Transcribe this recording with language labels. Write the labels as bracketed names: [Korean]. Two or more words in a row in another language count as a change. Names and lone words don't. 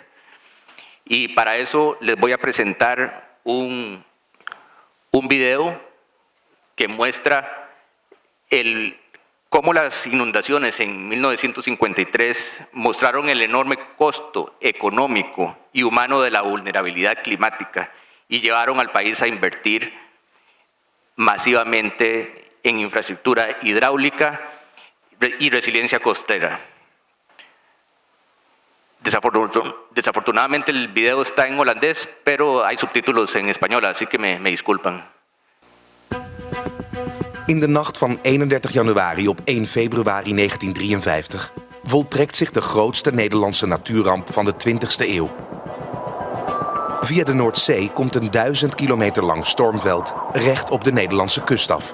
[Spanish] Y para eso les voy a presentar un video que muestra cómo las inundaciones en 1953 mostraron el enorme costo económico y humano de la vulnerabilidad climática y llevaron al país a invertir masivamente en infraestructura hidráulica y resiliencia costera. Desafortunadamente el video está en holandés, pero hay subtítulos en español, así que me disculpan. [Dutch] In de nacht van 31 januari op 1 februari 1953 voltrekt zich de grootste Nederlandse natuurramp van de 20e eeuw. Via de Noordzee komt een 1000 kilometer lang stormveld recht op de Nederlandse kust af.